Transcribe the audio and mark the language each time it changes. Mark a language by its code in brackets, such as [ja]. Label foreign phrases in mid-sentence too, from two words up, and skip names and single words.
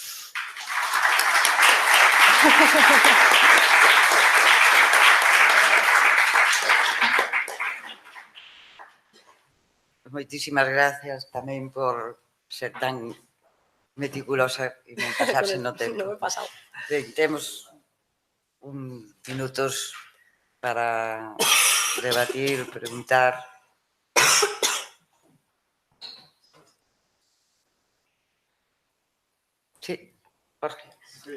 [gl] Moitísimas gracias tamén por ser tan meticulosa e non pasarse no tempo. Non me he pasado. Temos minutos para debatir, preguntar. Sí, Jorge. Sí.